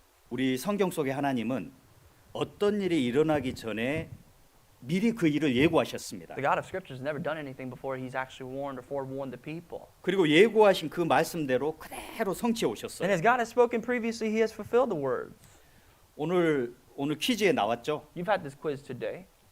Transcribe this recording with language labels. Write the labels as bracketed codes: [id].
[ko] 우리 성경 속의 하나님은 어떤 일이 일어나기 전에 미리 그 일을 예고하셨습니다. [en] The God of Scripture has never done anything before He's actually warned or forewarned the people. [ko] 그리고 예고하신 그 말씀대로 그대로 성취해 [en] And [ko] 오셨어요. [en] as God has spoken previously, He has fulfilled the words. [ko] 오늘 퀴즈에 나왔죠. [en] You've had this quiz today.